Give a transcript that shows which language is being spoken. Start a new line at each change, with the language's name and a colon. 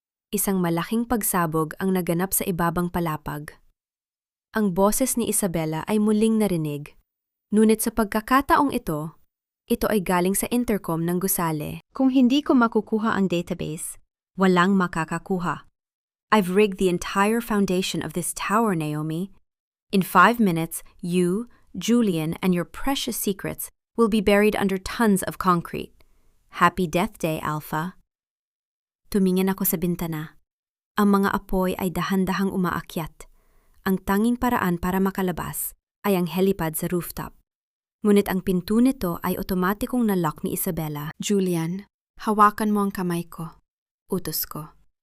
Filipino: Isang malaking pagsabog ang naganap sa ibabang palapag. Ang boses ni Isabela ay muling narinig. Ngunit sa pagkakataong ito ay galing sa intercom ng gusale. Kung hindi ko makukuha ang database, walang makakakuha.
English: I've rigged the entire foundation of this tower, Naomi. In 5 minutes, you, Julian, and your precious secrets will be buried under tons of concrete. Happy Death Day, Alpha.
Filipino: Tumingin ako sa bintana. Ang mga apoy ay dahan-dahang umaakyat. Ang tanging paraan para makalabas ay ang helipad sa rooftop. Ngunit ang pinto nito ay otomatikong nalock ni Isabela. Julian, hawakan mo ang kamay ko. Utos ko.